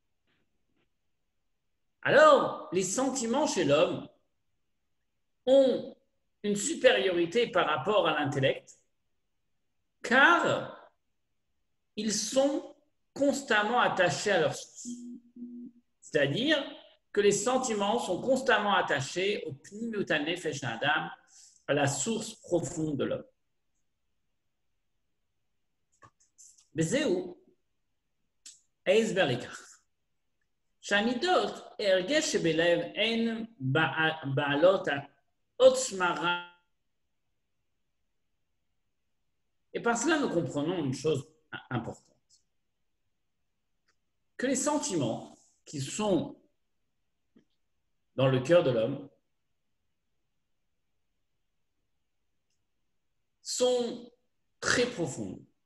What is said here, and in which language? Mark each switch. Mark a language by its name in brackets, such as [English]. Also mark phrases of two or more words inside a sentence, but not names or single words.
[French] Alors, les sentiments chez l'homme ont une supériorité par rapport à l'intellect, car ils sont constamment attachés à leur source. C'est-à-dire que les sentiments sont constamment attachés au [Hebrew] פנימיות הנפש אדם, [French] à la source profonde de l'homme. [Hebrew] וזהו ההסבר לכך, שהמידות, ההרגש שבלב אין בעלות עוצמה רבה. [French] Et par cela, nous comprenons une chose importante, que les sentiments qui sont dans le cœur de l'homme sont très profondes.